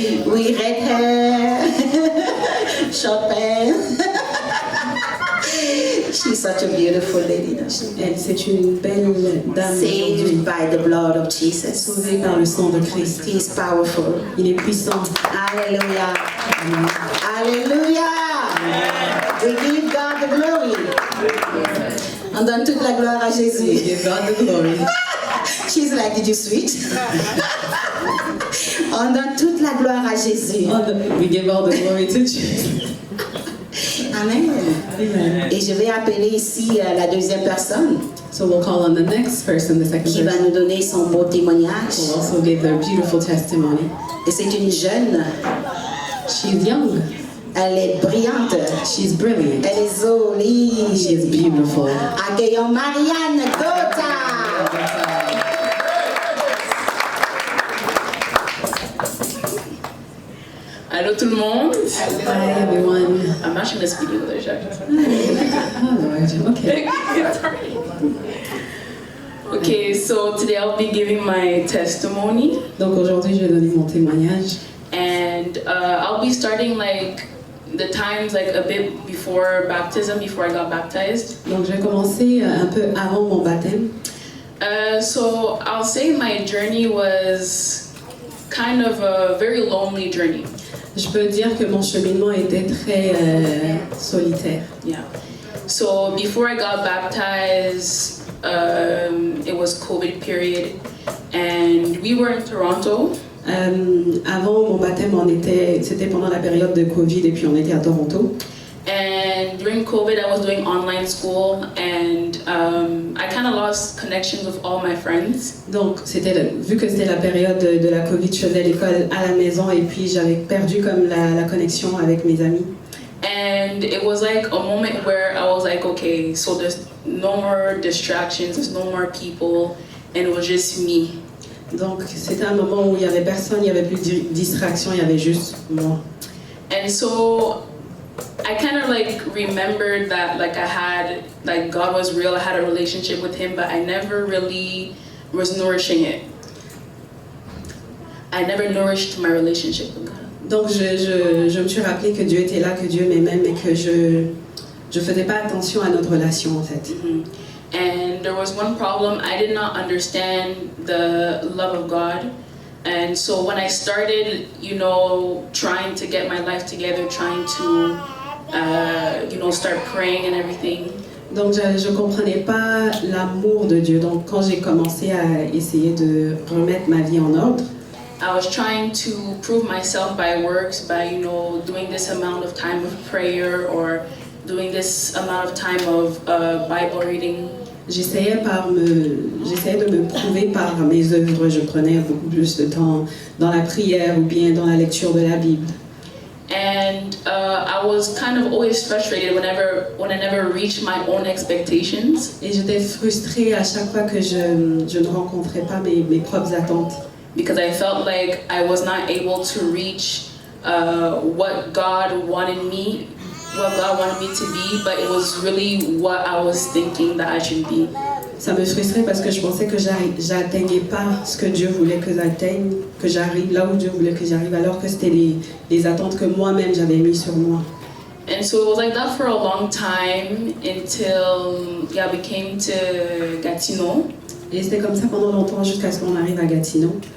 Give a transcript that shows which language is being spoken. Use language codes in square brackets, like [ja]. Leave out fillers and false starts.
[en] We red hair, short pants. She's such a beautiful lady. [fr] Elle, c'est une belle dame aujourd'hui. [en] Saved by the blood of Jesus. [fr] Sauvée par le sang de Christ. [en] He is powerful. [fr] Il est puissant. [en] Hallelujah. Hallelujah. We give God the glory. [fr] On donne toute la gloire à Jésus. [en] Give God the glory. She's like, did you switch? [fr] On donne toute la gloire à Jésus. [en] We give all the glory to Jesus. Amen. Amen. [fr] Et je vais appeler ici la deuxième personne [en] So we'll call on the next person, the second [fr] qui va [en] person. [fr] nous donner son beau témoignage. [en] Will also give their beautiful testimony. [fr] Et c'est une jeune, [en] She's young. [fr] elle est brillante, [en] She's brilliant. [fr] elle est jolie. [en] She is beautiful. [fr] Accueillons Marianne Gotha. Allô tout le monde. [en] Hi everyone. I'm actually going to speak English. Oh Lord. Okay. Sorry. Okay, so today I'll be giving my testimony, [fr] Donc aujourd'hui, je vais donner mon témoignage. [en] and I'll be starting like the times like a bit before baptism, before I got baptized. [fr] Donc je vais commencer un peu avant mon baptême. [en] So I'll say my journey was kind of a very lonely journey. [fr] Je peux dire que mon cheminement était très solitaire. [en] Yeah. So before I got baptized, it was COVID period, and we were in Toronto. [fr] Avant mon baptême, c'était pendant la période de Covid et puis on était à Toronto. [en] And during COVID, I was doing online school, and I kind of lost connections with all my friends. [fr] Donc vu que c'était la période de la Covid, je faisais l'école à la maison et puis j'avais perdu comme la connexion avec mes amis. [en] And it was like a moment where I was like, okay, so there's no more distractions, there's no more people, and it was just me. [fr] Donc c'était un moment où il y avait personne, il y avait plus de distraction, il y avait juste moi. [en] And so I kind of like remembered that like I had, like God was real, I had a relationship with Him, but I never really was nourishing it. I never nourished my relationship with God. [fr] Donc je me suis rappelé que Dieu était là, que Dieu m'aimait, mais que je faisais pas attention à notre relation en fait. [en] And there was one problem, I did not understand the love of God. And so when I started, you know, trying to get my life together, trying to, you know, start praying and everything, [fr] Donc je comprenais pas l'amour de Dieu. Donc quand j'ai commencé à essayer de remettre ma vie en ordre, [en] I was trying to prove myself by works, by, you know, doing this amount of time of prayer or doing this amount of time of Bible reading. [fr] j'essayais de me prouver par mes œuvres. Je prenais beaucoup plus de temps dans la prière ou bien dans la lecture de la Bible. [en] And I was kind of always frustrated when I never reached my own expectations. [fr] Et j'étais frustrée à chaque fois que je ne rencontrais pas mes propres attentes. [en] Because I felt like I was not able to reach what God wanted me to be, but it was really what I was thinking that I should be. [fr] Ça me frustrait parce que je pensais que j'atteignais pas ce que Dieu voulait que j'atteigne, que j'arrive là où Dieu voulait que j'arrive, alors que c'était les attentes que moi-même j'avais mises sur moi. [en] And so it was like that for a long time until we came to Gatineau. [fr] Et c'était comme ça pendant longtemps jusqu'à ce qu'on arrive à Gatineau.